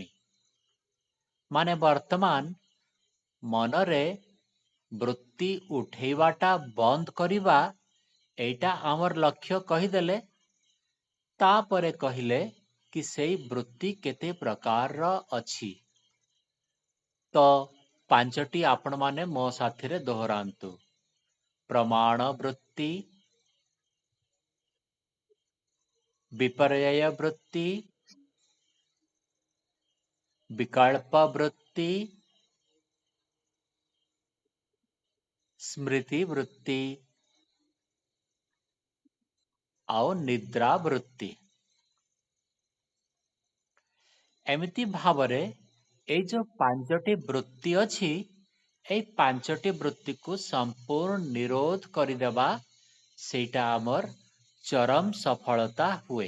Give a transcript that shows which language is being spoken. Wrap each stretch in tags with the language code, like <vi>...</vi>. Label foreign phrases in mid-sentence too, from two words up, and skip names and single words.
<or>ମାନେ ବର୍ତ୍ତମାନ ମନରେ ବୃତ୍ତି ଉଠେଇବାଟା ବନ୍ଦ କରିବା, ଏଇଟା ଆମର ଲକ୍ଷ୍ୟ କହିଦେଲେ। ତାପରେ କହିଲେ କି ସେଇ ବୃତ୍ତି କେତେ ପ୍ରକାରର ଅଛି। ତ ପାଞ୍ଚଟି ଆପଣମାନେ ମୋ ସାଥିରେ ଦୋହରାନ୍ତୁ। ପ୍ରମାଣ ବୃତ୍ତି, ବିପର୍ଯ୍ୟୟ ବୃତ୍ତି, ବିକଳ୍ପ ବୃତ୍ତି, ସ୍ମୃତି ବୃତ୍ତି ଆଉ ନିଦ୍ରା ବୃତ୍ତି। ଏମିତି ଭାବରେ ଏଇ ଯୋଉ ପାଞ୍ଚଟି ବୃତ୍ତି ଅଛି, ଏଇ ପାଞ୍ଚଟି ବୃତ୍ତିକୁ ସମ୍ପୂର୍ଣ୍ଣ ନିରୋଧ କରିଦେବା, ସେଇଟା ଆମର ଚରମ ସଫଳତା ହୁଏ।</or>